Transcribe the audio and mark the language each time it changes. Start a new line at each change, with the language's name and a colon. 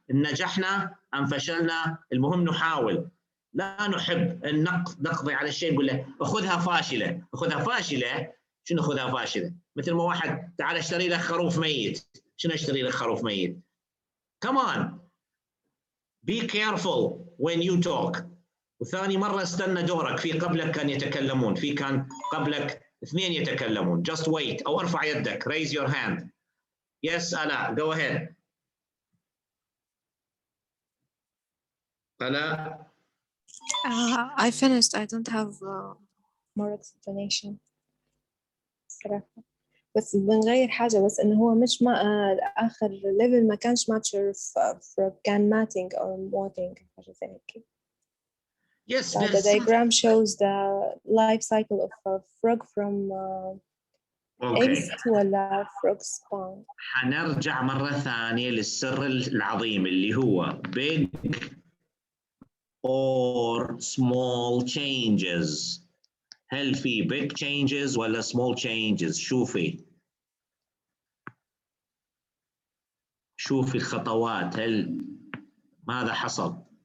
Arabic: إن نجحنا أم فشلنا المهم نحاول. لا نحب أن نقضي على الشيء نقول له أخذها فاشلة. أخذها فاشلة؟ شنو أخذها فاشلة؟ مثل ما واحد تعال اشتري لك خروف ميت. شنو اشتري لك خروف ميت؟ كمان
English: Be careful when you talk.
Arabic: وثاني مرة استنى دورك. في قبلك كان يتكلمون، في كان قبلك اثنين يتكلمون.
English: Just wait
Arabic: أو ارفع يدك.
English: Raise your hand. Yes, Ala, go ahead. Ala. I finished. I don't have more explanation صراحة.
Arabic: بس بنغير حاجة، بس إنه هو مش ما آخر level ما كانش
English: mature frog،
Arabic: كان
English: matting or moting
Arabic: حاجة زي هيك.
English: Yes, the diagram shows the life cycle of a frog from eggs ولا frog spawn.
Arabic: حنرجع مرة ثانية للسر العظيم اللي هو
English: big or small changes.
Arabic: هل في
English: big changes
Arabic: ولا
English: small changes؟
Arabic: شوفي الخطوات، هل ماذا حصل؟